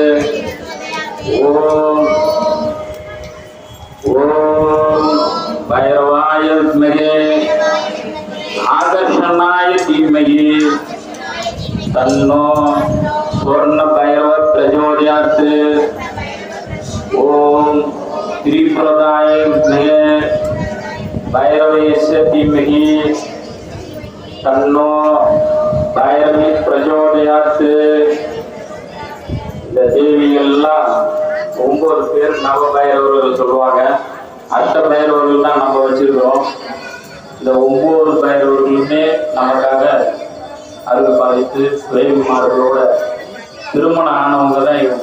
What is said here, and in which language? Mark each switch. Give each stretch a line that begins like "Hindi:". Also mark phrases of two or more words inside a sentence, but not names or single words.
Sanskrit: ओम भैरवाय विद्महे आकर्षणाय धीमहि तन्नो स्वर्ण भैरव प्रचोदयात्। ओम त्रिपुराय विद्महे भैरवेश धीमहि तन्नो भैरवी प्रचोदयात्।
Tamil: இந்த தேவிகள்லாம் 9 பேர் நவ பைரவர்கள் சொல்லுவாங்க. அஷ்ட பைரவர்கள் தான் நம்ம வச்சிருக்கிறோம். இந்த 9 பைரவர்களுமே நமக்காக அருள் பாலித்து பிரேமிமார்களோட திருமணம் ஆனவங்க தான் இவங்க.